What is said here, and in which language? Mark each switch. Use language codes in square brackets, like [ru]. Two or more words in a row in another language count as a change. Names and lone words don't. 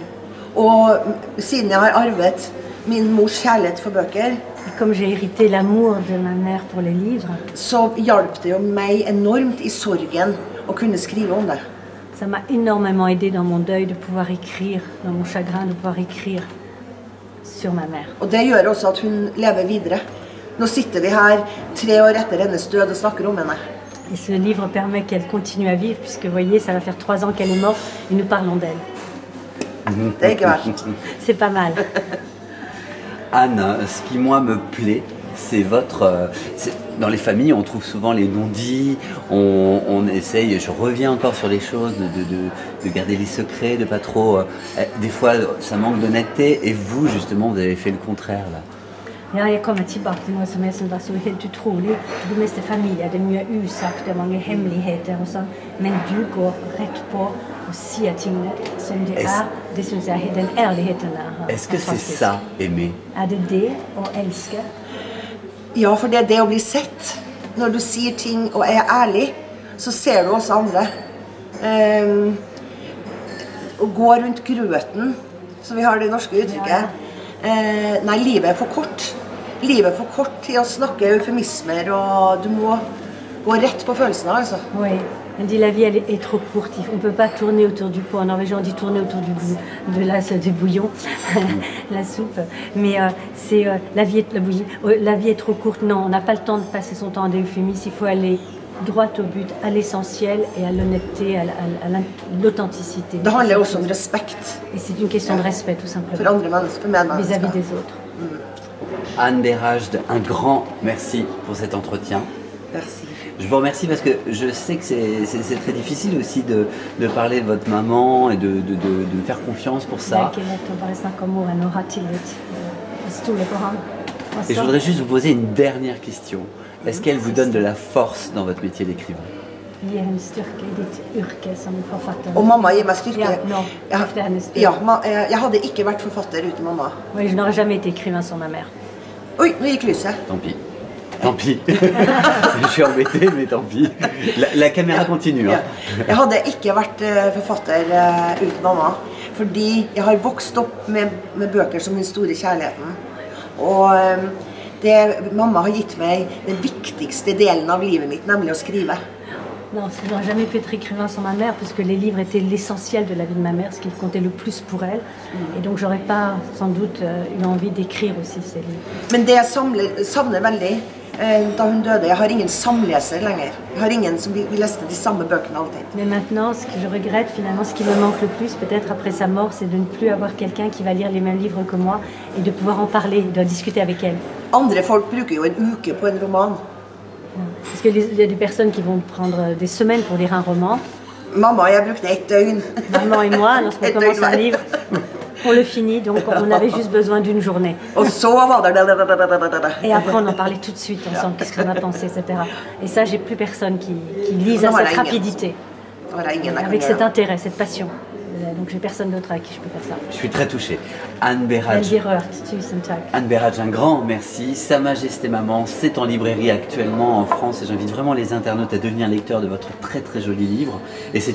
[no] Og siden jeg har arvet min mors kjærlighet for bøker, [fr] Et comme j'ai hérité l'amour de ma mère pour les livres, [no] så hjalp det jo meg enormt i sorgen å kunne skrive om det. [fr] ça m'a énormément aidé dans mon deuil de pouvoir écrire, dans mon chagrin, de pouvoir écrire sur ma mère. [no] Og det gjør også at hun lever videre. Nå sitter vi her 3 år etter hennes død og snakker om henne. [fr] Et ce livre permet qu'elle continue à vivre, puisque vous voyez, ça va faire 3 ans qu'elle est morte et nous parlons d'elle. [no] Det er ikke verst. [fr] C'est pas mal. Anne, ce qui moi me plaît, c'est votre... dans les familles, on trouve souvent les non-dits, on essaye, je reviens encore sur les choses, de garder les secrets, de pas trop... des fois, ça manque d'honnêteté, et vous, justement, vous avez fait le contraire, là. [no] Ja, jeg kommer tilbake til noe som jeg synes var så helt utrolig. For det meste familier, det er mye usagt, det er mange hemmeligheter og sånn. Men du går rett på og sier tingene som de er. Det synes jeg, den ærligheten er [fr] Est-ce que c'est ça, aimer? [no] Er det å elske? Ja, for det er det å bli sett. Når du sier ting og er ærlig, så ser du også andre. Å gå rundt grøten, så vi har det norske uttrykket. Nei, livet er for kort. Livet er for kort til å snakke eufemismer, og du må gå rett på følelsene, altså. [fr] Oui, elle dit la vie elle est trop courte, on ne peut pas tourner autour du pot. En norvégien on dit tourner autour du bouillon, la soupe. Mais c'est la vie est trop courte, non, on n'a pas le temps de passer son temps en euphémisme, il faut aller droit au but, à l'essentiel et à l'honnêteté, à l'authenticité. [no] Det handler også om respekt. [fr] Et c'est une question de respect tout [no] For [fr] simplement, [no] andre mennesker, for medmennesker. [fr] vis-à-vis des autres. Anne Berhajde, un grand merci pour cet entretien. Merci. Je vous remercie parce que je sais que c'est très difficile aussi de parler de votre maman et de faire confiance pour ça. [no] Det er ikke lett å bare snakke om moren og ha tillit, stole på ham. [fr] Et je voudrais juste vous poser une dernière question. Est-ce qu'elle vous donne de la force dans votre métier d'écrivain? [no] Gir henne styrke i ditt yrke som forfatter. Og mamma gir meg styrke. Ja, no, det er hennes styrke. Ja, jeg hadde ikke vært forfatter uten mamma. [fr] Oui, je n'aurais jamais été écrivain sans ma mère. [no] Oi, nå gikk lyset. [fr] Tant pis. Tant pis. Je suis embêté, mais tant pis. La caméra continue. Hein. [no] Ja. Jeg hadde ikke vært forfatter uten mamma, fordi jeg har vokst opp med bøker som den store kjærligheten. Og mamma har gitt meg den viktigste delen av livet mitt, nemlig å skrive. [fr] Non, je n'aurais jamais pu être écrivain sans ma mère, puisque les livres étaient l'essentiel de la vie de ma mère, ce qui comptait le plus pour elle. Et donc j'aurais pas sans doute eu envie d'écrire aussi ces livres. [no] Men det jeg savner veldig da hun døde, jeg har ingen samleser lenger. Jeg har ingen som vil lese de samme bøkene alltid. [fr] Mais maintenant, ce que je regrette finalement, ce qui me manque le plus, peut-être après sa mort, c'est de ne plus avoir quelqu'un qui va lire les mêmes livres que moi et de pouvoir en parler, de discuter avec elle. [no] Andre folk bruker jo en uke på en roman. [fr] Parce qu'il y a des personnes qui vont prendre des semaines pour lire un roman. [no] Mamma og jeg brukte 1 døgn. [fr] Maman et moi, lorsqu'on commence un livre, on le finit, donc on avait juste besoin d'une journée. [no] Og så var det... [fr] Et après, on en parlait tout de suite ensemble, qu'est-ce qu'on a pensé, etc. Et ça, j'ai plus personne qui lise à cette rapidité, avec cet intérêt, cette passion. Donc j'ai personne d'autre à qui je peux faire ça. Je suis très touché. Anne Berhajde. Anne Berhajde, un grand merci. Sa Majesté Maman, c'est en librairie actuellement en France et j'invite vraiment les internautes à devenir lecteurs de votre très très joli livre.